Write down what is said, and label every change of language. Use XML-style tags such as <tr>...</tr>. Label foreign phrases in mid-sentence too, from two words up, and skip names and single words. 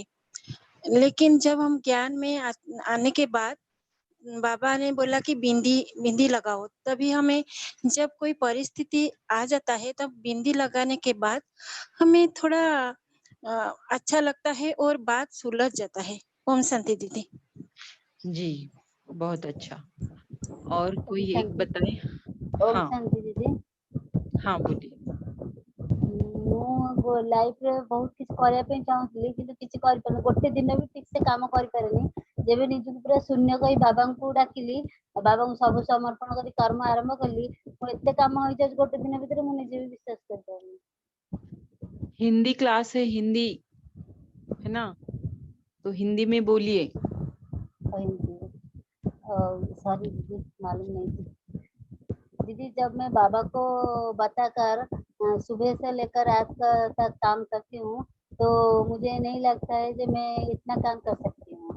<hi>लेकिन जब हम ज्ञान में आने के बाद बाबा ने बोला कि बिंदी बिंदी लगाओ, तभी हमें जब कोई परिस्थिति आ जाता है तब बिंदी लगाने के बाद हमें थोड़ा अच्छा लगता है और बात सुलझ जाता है। ओम शांति दीदी। जी, बहुत अच्छा। और कोई एक शांति। बताए? ओम हाँ, शांति दीदी। हाँ बोलिए।</hi> <or>ମୁଁ ଲାଇଫରେ ବହୁତ କିଛି କରିବା ପାଇଁ ଚାହୁଁଥିଲି, କିନ୍ତୁ କିଛି କରିପାରୁନି। ଗୋଟେ ଦିନ ବି ଠିକ ସେ କାମ କରିପାରେନି। ଯେବେ ନିଜକୁ ପୁରା ଶୂନ୍ୟ କହି ବାବାଙ୍କୁ ଡାକିଲି, ବାବାଙ୍କୁ ସବୁ ସମର୍ପଣ କରି କର୍ମ ଆରମ୍ଭ କଲି, ମୁଁ ଏତେ କାମ ହେଇଯାଉଛି ଗୋଟେ ଦିନ ଭିତରେ, ମୁଁ ନିଜେ ବି ବିଶ୍ୱାସ କରିପାରୁନି।</or> <hi>हिंदी क्लास है, हिंदी है ना? तो हिंदी में बोलिए। सॉरी दीदी, मालूम नहीं थी। दीदी, जब मैं बाबा को बताकर सुबह से लेकर रात तक काम करती हूँ, तो मुझे नहीं लगता है कि मैं इतना काम कर सकती हूँ।</hi>